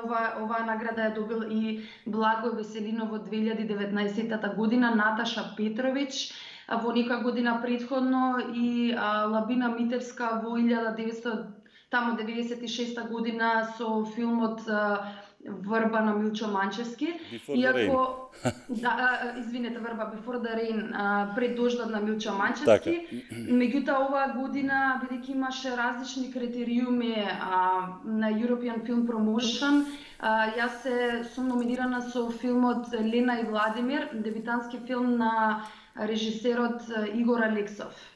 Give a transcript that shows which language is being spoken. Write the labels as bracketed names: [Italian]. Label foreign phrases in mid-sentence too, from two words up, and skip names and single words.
[Macedonian] Оваа награда ја добил и Благој Веселинов во 2019 година, Наташа Петровиќ во некоја година претходно и Лабина Митевска во 1996 година со филмот Врба на Милчо Манчевски. Before the Rain. Извинете, Врба Before the Rain, пред дождот на Милчо Така. Манчевски. Меѓутоа оваа година, бидејќи имаше различни критериуми на European Film Promotion, јас сум номинирана со филмот Лена и Владимир, дебютантски филм на режисерот Игор Алексов.